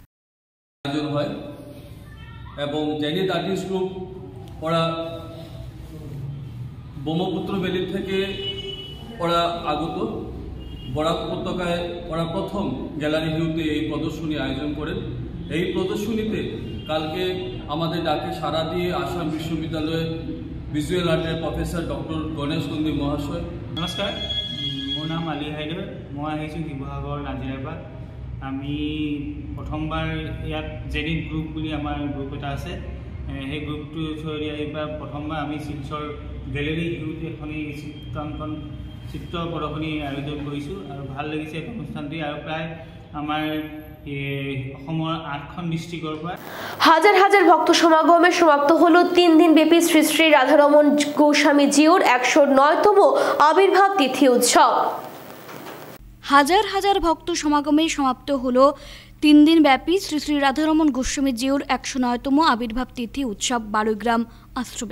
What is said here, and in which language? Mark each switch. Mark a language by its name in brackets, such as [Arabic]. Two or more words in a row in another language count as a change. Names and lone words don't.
[Bangla] এবং জেনিথ আর্টিস্ট গ্রুপ ওরা ব্রহ্মপুত্র ভ্যালি থেকে ওরা আগত বরাক উপত্যকায় ওরা প্রথম গ্যালারি ভিউতে এই প্রদর্শনী আয়োজন করেন। এই প্রদর্শনীতে কালকে আমাদের ডাকে সাড়া দিয়ে আসাম বিশ্ববিদ্যালয়ের ভিজুয়াল আর্টের প্রফেসর ডক্টর গণেশ নন্দী মহাশয়। [Assamese] নমস্কাৰ, মোৰ নাম আলী হাইদৰ, মই আহিছোঁ শিৱসাগৰ নাজিৰাৰ পৰা। আমি প্ৰথমবাৰ ইয়াত জেনিথ গ্ৰুপ বুলি আমাৰ গ্ৰুপ এটা আছে, সেই গ্ৰুপটোৰ থ্ৰুৰে এইবাৰ প্ৰথমবাৰ আমি শিলচৰ গেলেৰী হিউতে এখনি চিত্ৰ প্ৰদৰ্শনী আয়োজন কৰিছোঁ আৰু ভাল লাগিছে এই অনুষ্ঠানটি। আৰু প্ৰায় আমাৰ অসমৰ 8খন ডিষ্ট্ৰিক্টৰ পৰা [Bangla] হাজার হাজার ভক্ত সমাগমে সমাপ্ত হলো 3 দিন ব্যাপী শ্রী শ্রী রাধারমণ গোস্বামী জিউর 109তম আবির্ভাব তিথি উৎসব। হাজার হাজার ভক্ত সমাগমে সমাপ্ত হলো 3 দিন ব্যাপী শ্রী শ্রী রাধারমণ গোস্বামী জিউর 109তম আবির্ভাব তিথি উৎসব বারুইগ্রাম আশ্রমে।